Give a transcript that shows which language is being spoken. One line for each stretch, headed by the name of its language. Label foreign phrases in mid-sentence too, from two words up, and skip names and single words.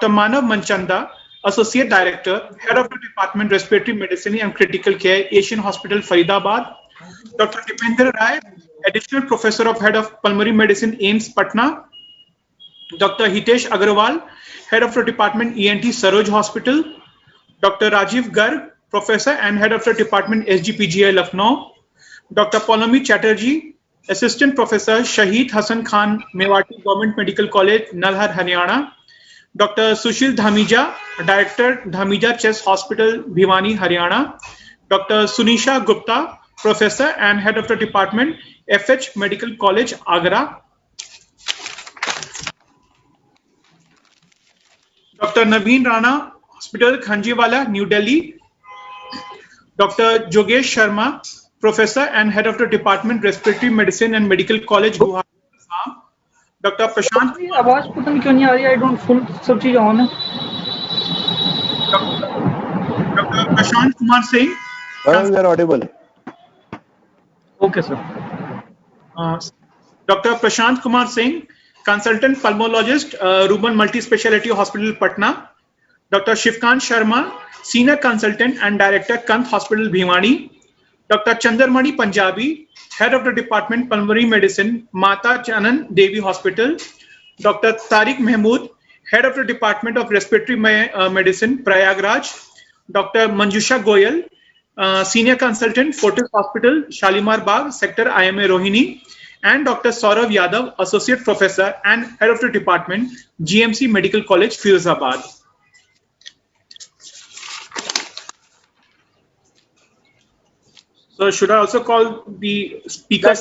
English: Manav Manchanda, associate director, head of the department, respiratory medicine and critical care, Asian Hospital, Faridabad. Dr. Dipender Rai, additional professor of head of pulmonary medicine, AIMS, Patna. Dr. Hitesh Agarwal, head of the department, ENT, Saroj Hospital. Dr. Rajiv Garg, professor and head of the department, SGPGI, Lucknow. Dr. Poulomi Chatterjee, assistant professor, Shahid Hassan Khan, Mewati Government Medical College, Nalhar, Haryana. Dr. Sushil Dhamija, director, Dhamija Chess Hospital, Bhiwani, Haryana. Dr. Sunisha Gupta, professor and head of the department, FH Medical College, Agra. Dr. Naveen Rana, Hospital, Khanjiwala, New Delhi. Dr. Jogesh Sharma, professor and head of the department, respiratory medicine and medical college, Guwahati, Assam. Dr. Prashant.
Hindi: आवाज पता नहीं क्यों नहीं आ रही.
English: I don't full
Hindi: सब चीज on है.
English: Dr. Prashant Kumar Singh. You are audible. Okay, sir. Dr. Prashant Kumar Singh, consultant pulmonologist, Ruban Multi-Speciality Hospital, Patna. Dr. Shivkant Sharma, senior consultant and director, Kant Hospital, Bhiwani. Dr. Chandarmani Punjabi, head of the department, pulmonary medicine, Mata Chanan Devi Hospital. Dr. Tariq Mahmood, head of the department of respiratory medicine, Prayagraj. Dr. Manjusha Goyal, senior consultant, Fortis Hospital, Shalimar Bagh, sector IMA Rohini. And Dr. Saurav Yadav, associate professor and head of the department, GMC Medical College, Firozabad. So should I also call the speakers?